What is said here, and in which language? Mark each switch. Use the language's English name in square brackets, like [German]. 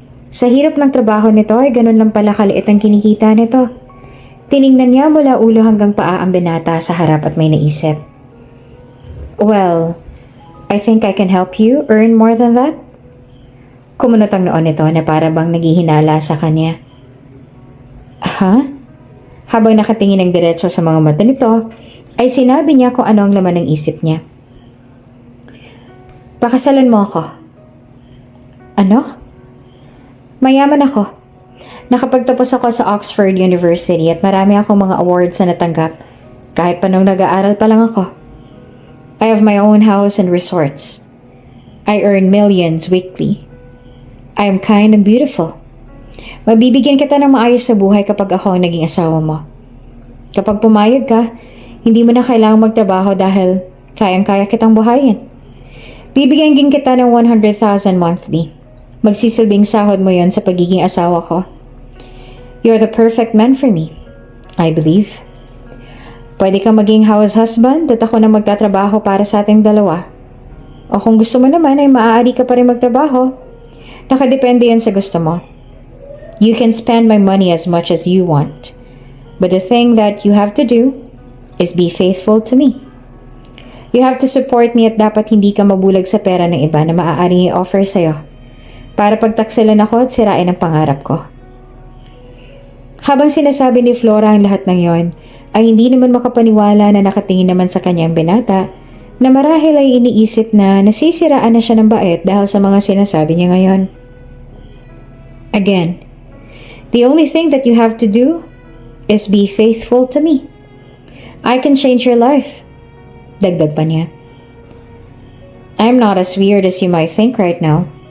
[Filipino] Sa hirap ng trabaho nito ay ganun lang pala kaliit ang kinikita nito. Tiningnan niya mula ulo hanggang paa ang binata sa harap at may naisip. [English] Well, I think I can help you earn more than that. [Filipino] Kumunot ang noon nito na para bang naghihinala sa kanya. Ha? Habang nakatingin ng diretso sa mga mata nito, ay sinabi niya kung ano ang laman ng isip niya. Pakasalan mo ako. Ano? Mayaman ako. Nakapagtapos ako sa Oxford University at marami akong mga awards na natanggap kahit pa nung nag-aaral pa lang ako. [English] I have my own house and resorts. I earn millions weekly. I am kind and beautiful. [Filipino] Mabibigyan kita ng maayos sa buhay kapag ako ang naging asawa mo. Kapag pumayag ka, hindi mo na kailangang magtrabaho dahil kayang-kaya kitang buhayin. Bibigyan din kita ng 100,000 monthly. Magsisilbing sahod mo yon sa pagiging asawa ko. [English] You're the perfect man for me, I believe. [Filipino] Pwede kang maging house husband at ako na magtatrabaho para sa ating dalawa. O kung gusto mo naman ay maaari ka pa rin magtrabaho. Nakadepende yan sa gusto mo. [English] You can spend my money as much as you want. But the thing that you have to do is be faithful to me. You have to support me [Filipino] at dapat hindi ka mabulag sa pera ng iba na maaaring i-offer sa'yo para pagtaksilan ako at sirain ang pangarap ko. Habang sinasabi ni Flora ang lahat ng yon, ay hindi naman makapaniwala na nakatingin naman sa kanyang binata na marahil ay iniisip na nasisiraan na siya ng bait dahil sa mga sinasabi niya ngayon. [English] Again, the only thing that you have to do is be faithful to me. I can change your life. [Filipino] Dagdag pa niya. [English] I'm not as weird as you might think right now.